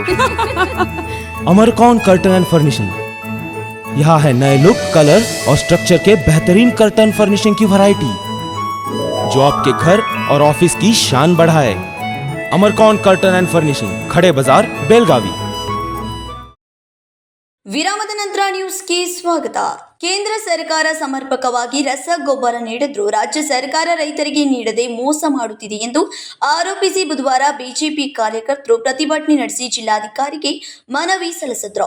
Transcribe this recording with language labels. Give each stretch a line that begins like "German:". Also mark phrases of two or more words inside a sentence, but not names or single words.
Hindi: अमरकौन कर्टन एंड फर्निशिंग। यहाँ है नए लुक, कलर और स्ट्रक्चर के बेहतरीन
English: curtain furnishing
Hindi: की वैरायटी, जो आपके घर और ऑफिस की शान बढ़ाए। अमरकौन कर्टन एंड फर्निशिंग, खड़े बाजार, बेलगावी।
Kannada: ವಿರಾಮದ ನಂತರ ನ್ಯೂಸ್ಗೆ ಸ್ವಾಗತ. ಕೇಂದ್ರ ಸರ್ಕಾರ ಸಮರ್ಪಕವಾಗಿ ರಸಗೊಬ್ಬರ ನೀಡಿದ್ರೂ ರಾಜ್ಯ ಸರ್ಕಾರ ರೈತರಿಗೆ ನೀಡದೆ ಮೋಸ ಮಾಡುತ್ತಿದೆ ಎಂದು ಆರೋಪಿಸಿ ಬುಧವಾರ ಬಿಜೆಪಿ ಕಾರ್ಯಕರ್ತರು ಪ್ರತಿಭಟನೆ ನಡೆಸಿ ಜಿಲ್ಲಾಧಿಕಾರಿಗೆ ಮನವಿ ಸಲ್ಲಿಸಿದ್ರು.